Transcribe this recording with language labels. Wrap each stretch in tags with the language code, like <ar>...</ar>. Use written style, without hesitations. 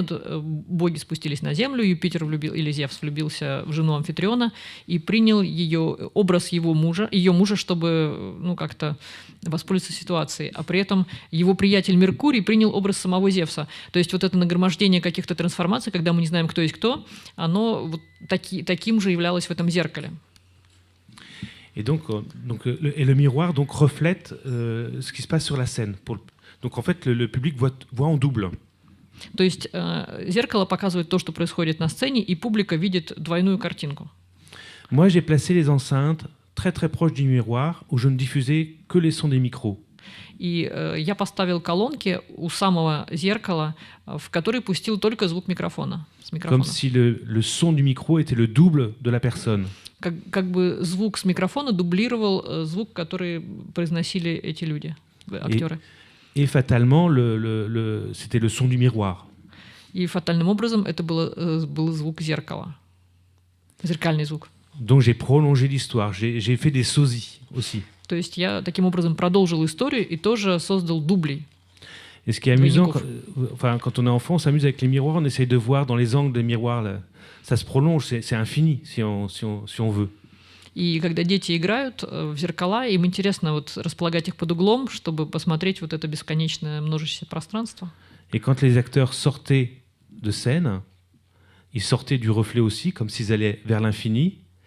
<ru>Вот боги спустились на землю, Юпитер или Зевс влюбился в жену Амфитриона и принял образ ее мужа, чтобы как-то воспользоваться ситуацией. А при этом его приятель Меркурий принял образ самого Зевса. То есть вот это нагромождение каких-то трансформаций, когда мы не знаем, кто есть кто, оно вот таким же являлось в этом зеркале.</ru> <fr>Et donc le miroir reflète ce qui se passe sur la scène. Donc en fait, le public voit en double.</fr> <ru>То есть зеркало показывает то, что происходит на сцене, и публика видит двойную картинку.</ru> <fr>Moi, j'ai placé les enceintes très très proches du miroir, où je ne diffusais que les sons des micros.</fr> <ru>И я поставил колонки у самого зеркала, в который пустил только звук микрофона.</ru> <fr>Comme si le son du micro était le double de la personne.</fr> <ru>Как бы звук с микрофона дублировал звук, который произносили эти люди, актеры.</ru> <fr>Et fatalement, c'était le son du miroir.</fr> <ru>И фатальным образом это был звук зеркала, зеркальный звук.</ru> <fr>Donc j'ai prolongé l'histoire, j'ai fait des sosies aussi.</fr> <ru>То есть я таким образом продолжил историю и тоже создал дублей.</ru> <fr>Et ce qui est amusant, quand on est enfant, on s'amuse avec les miroirs, on essaye de voir dans les angles des miroirs, là, ça se prolonge, c'est infini si on veut.</fr> <ru>И когда дети играют в зеркала, им интересно вот располагать их под углом, чтобы посмотреть вот это бесконечное множественное пространство.</ru> <fr>Et quand les acteurs sortaient de scène, ils sortaient du reflet aussi, comme s'ils allaient vers l'infini.</fr>